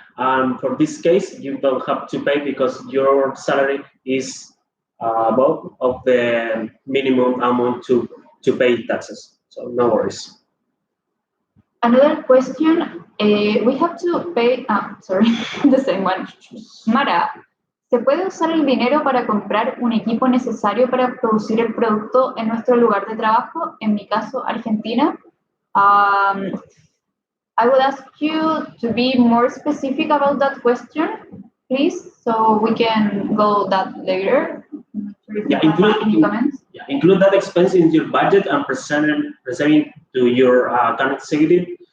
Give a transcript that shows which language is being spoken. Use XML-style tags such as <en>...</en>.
<en>For this case, you don't have to pay because your salary is above of the minimum amount to pay taxes. So no worries. Another question, we have to pay, the same one.</en> <es>Mara, ¿se puede usar el dinero para comprar un equipo necesario para producir el producto en nuestro lugar de trabajo? En mi caso, Argentina.</es> <en>I would ask you to be more specific about that question, please, so we can go that later. Yeah, any comments? Yeah, include that expense in your budget and present it to your account executive</en>